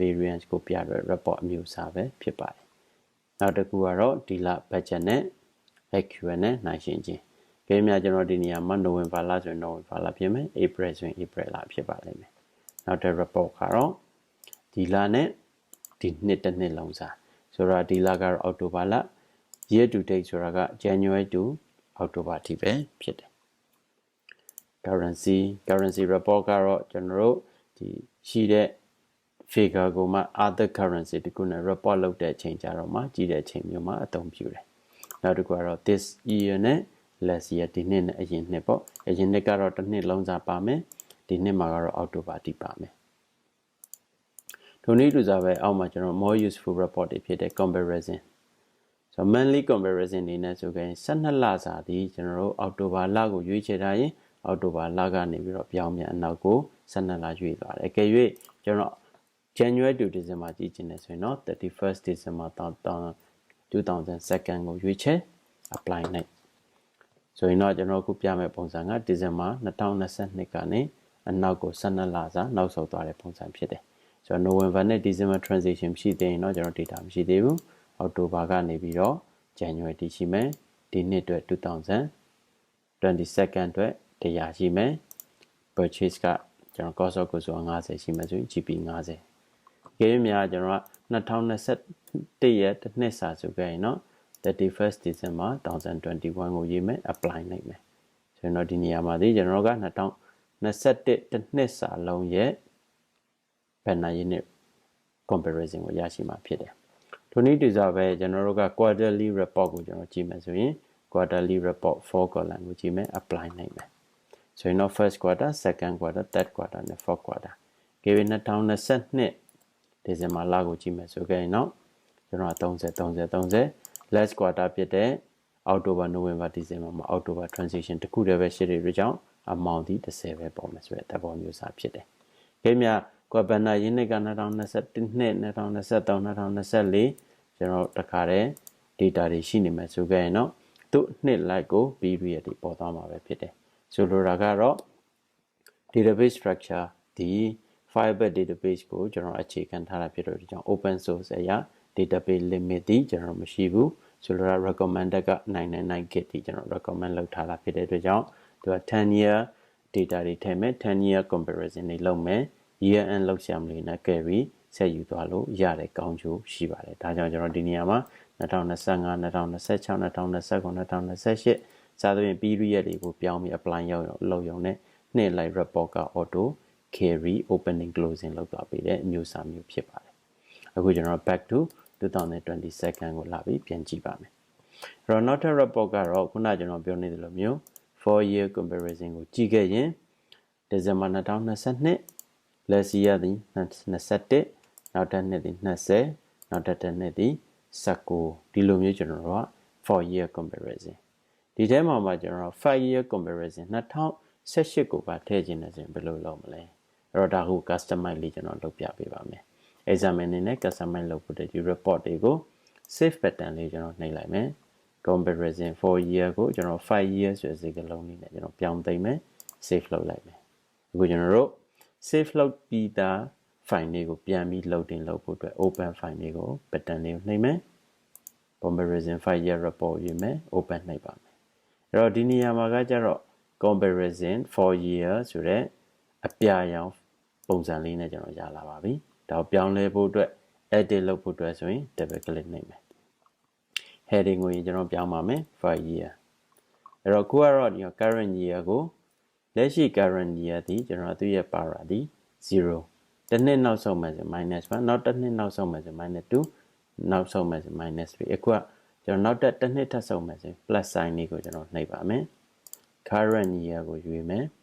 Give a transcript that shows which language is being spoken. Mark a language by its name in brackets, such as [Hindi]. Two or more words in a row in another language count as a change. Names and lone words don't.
[Burmese] variance ကိုပြတဲ့ report အမျိုးအစားပဲဖြစ်ပါတယ်နောက်တစ်ခုကတော့ဒီလ budget နဲ့ accrual နဲ့နှိုင်းယှဉ်ခြင်းကြည့်များကျွန်တော်ဒီနေရာမှာ November လဆိုရင် November လဖြစ်မယ် April ဆိုရင် April လဖြစ်ပါလိမ့်မယ်နောက်တဲ့ report ကတော့ဒီလနဲ့ဒီနှစ်တစ်နှစ်လုံးစာဆိုတော့ဒီလကတော့ October လ [English] year to date [Burmese] ဆိုတာက [English] January to October [Burmese] အထိပဲဖြစ်တယ် [English] currency report [Burmese] ကတော့ကျွန်တော်တို့ဒီရှိတဲ့ figure ကိုမှ [English] other currency [Burmese] တခုနဲ့ report လုပ်တဲ့ချိန်ကြတော့မှကြည့်တဲ့အချိန်မျိုးမှာအသုံးပြုတယ်နောက်တစ်ခုကတော့ [English] this year [Burmese] နဲ့ [English] last year [Burmese] ဒီနှစ်နဲ့အရင်နှစ်ပေါ့အရင်နှစ်ကတော့တစ်နှစ်လုံးစာပါမယ်ဒီနှစ်မှာကတော့ October တိပါမယ်ထိုနည်းတူစွာပဲအောက်မှာကျွန်တော် [English] more useful report [Burmese] တွေဖြစ်တဲ့ [English] comparison so monthly comparison [Burmese] နေနဲ့ဆိုရင်12လစာဒီကျွန်တော်တို့ October လကိုရွေးချယ်ထားရင် October လကနေပြီးတော့ပြောင်းပြန်အနောက်ကို12လရွေးသွားတယ်အကယ်၍ကျွန်တော် [English] January to December [Burmese] ကြည့်ချင်တယ်ဆိုရင်တော့ 31st December 2002ကိုရွေးချယ် apply နိုင်ဆိုရင်တော့ကျွန်တော်အခုပြမယ့်ပုံစံက December 2022ကနေအနောက်ကို12လစာနောက်ဆုတ်သွားတဲ့ပုံစံဖြစ်တယ်ဆိုတော့ November နဲ့ December transition ရှိသေးရင်တော့ကျွန်တော် data မရှိသေးဘူး October ကနေပြီးတော့ January တည်ရှိမယ်ဒီနှစ်အတွက်2022အတွက်100ရှိမယ် purchase ကကျွန်တော် [English] cost of goods [Burmese] 50 ရှိမယ်ဆိုရင် GP 50ကြေးများကျွန်တော်က 2021ရဲ့တစ်နှစ်စာဆိုခဲ့ရင်တော့ 31st December 2021ကိုရေးမယ် apply နိုင်မယ်ဆိုရင်တော့ဒီနေရာမှာဒီကျွန်တော်က2021တစ်နှစ်စာလုံးရဲ့ဘယ်နှရင်းနဲ့ comparison ကိုရရှိမှာဖြစ်တယ်ထိုနည်းတူစွာပဲကျွန်တော်တို့က [English] quarterly report [Burmese] ကိုကျွန်တော်ကြည့်မယ်ဆိုရင် [English] quarterly report 4 column [Burmese] ကိုကြည့်မယ် apply နိုင်မယ်ဆိုရင်တော့ [English] first quarter second quarter third quarter [Burmese] နဲ့ [English] fourth quarter [Burmese] ကြေး 2022December လကိုကြည့်မယ်ဆိုခဲ့ရင်တော့ကျွန်တော်30 [English] last quarter [Burmese] ဖြစ်တဲ့ October November December မှာ October transition တခုတည်းပဲရှိတဲ့အတွက်ကြောင့် amount ဒီ30ပဲပေါ်မယ်ဆိုတဲ့သဘောမျိုးစာဖြစ်တယ်။ကြေးများကွာဘန်နာရင်းနှစ်က2021နှစ်2023 2024ကျွန်တော်တခါတည်း data တွေရှိနေမယ်ဆိုခဲ့ရင်တော့သူ့နှစ်လိုက်ကို period တွေပေါ်သွားမှာပဲဖြစ်တယ်။ဆိုလိုတာကတော့ [English] database structure [Burmese] ဒီ [English] Firebase database [Burmese] ကိုကျွန်တော်အခြေခံထားတာဖြစ်တဲ့အတွက်ကြောင့် [English] open source [Burmese] အရာ database limit ဒီကျွန်တော်မရှိဘူးဆိုလိုတာ recommended က999 gig ဒီကျွန်တော် recommend လုပ်ထားတာဖြစ်တဲ့အတွက်ကြောင့်သူက [English] 10 year data [Burmese] တွေထည့်မယ် [English] 10 year comparison [Burmese] တွေလုပ်မယ် [English] year end [Burmese] လောက်ရှာမလို့နဲ့ carry ဆက်ယူသွားလို့ရတဲ့ကောင်းကျိုးရှိပါတယ်ဒါကြောင့်ကျွန်တော် ဒီနေရာမှာ2025 2026 2029 2028စသဖြင့် period တွေကိုပြောင်းပြီး apply လုပ်ရုံနဲ့နှစ်လိုက် report က [English] auto carry opening closing [Burmese] လောက်သွားပေးတဲ့အမျိုးအစားမျိုးဖြစ်ပါတယ်အခုကျွန်တော် [English] back to 2022 [Burmese] ကိုလာပြီးပြန်ကြည့်ပါမယ်အဲ့တော့နောက်ထပ် report ကတော့ခုနကျွန်တော်ပြောနေသလိုမျိုး [English] 4 year comparison [Burmese] ကိုကြည့်ခဲ့ရင် December 2022 [English] last year [Burmese] ဒီ 21နောက်ထပ်နှစ်ဒီ20နောက်ထပ်နှစ်ဒီ19ဒီလိုမျိုးကျွန်တော်တို့က [English] 4 year comparison [Burmese] ဒီထဲမှာကျွန်တော် [English] 5 year comparison [Burmese] 2018ကိုပါထည့်ခြင်းနဲ့ဆိုရင်ဘယ်လိုလုပ်မလဲအဲ့တော့ဒါကို customize လေးကျွန်တော်လုပ်ပြပေးပါမယ် exam အနေနဲ့ customize လုပ်ဖို့ဒီ report တွေကို [English] save pattern [Burmese] လေးကျွန်တော်နှိပ်လိုက်မယ် [English] comparison 4 year [Burmese] ကိုကျွန်တော် [English] 5 year [Burmese] ဆိုတဲ့စကားလုံးလေးနဲ့ကျွန်တော်ပြောင်းသိမ်းမယ် save လုပ်လိုက်မယ်အခုကျွန်တော်တို့ save လုပ်ပြီးသား file လေးကိုပြန်ပြီး loading လုပ်ဖို့အတွက် [English] open file [Burmese] လေးကို pattern လေးကိုနှိပ်မယ် [English] comparison 5 year report [Burmese] ရေးမယ် open နှိပ်ပါမယ်အဲ့တော့ဒီနေရာမှာကကျတော့ comparison [English] 4 year [Burmese] ဆိုတဲ့အပြရောင်ပုံစံလေးနဲ့ကျွန်တော်ရလာပါပြီဒါကိုပြောင်းလဲဖို့အတွက် edit လုပ် ဖို့အတွက်ဆိုရင် [English] double click [Burmese] နှိပ်မယ် heading ကိုကျွန်တော်ပြောင်းပါမယ် [English] 5 year [Burmese] အဲ့တော့ခုကတော့ဒီ [English] current year [Burmese] ကိုလက်ရှိ [English] current year [Burmese] ဒီကျွန်တော်သူ့ရဲ့ para ဒီ0တစ်နှစ်နောက်ဆုံးမယ်ဆို -1 နောက်တစ်နှစ်နောက်ဆုံးမယ်ဆို -2 နောက်ဆုံးမယ်ဆို -3 အခုကကျွန်တော်နောက်တစ်နှစ်ထပ်ဆုံးမယ်ဆို [English] plus sign [Burmese] လေးကိုကျွန်တော်နှိပ်ပါမယ် [English] current year [Burmese] ကိုရွေးမယ်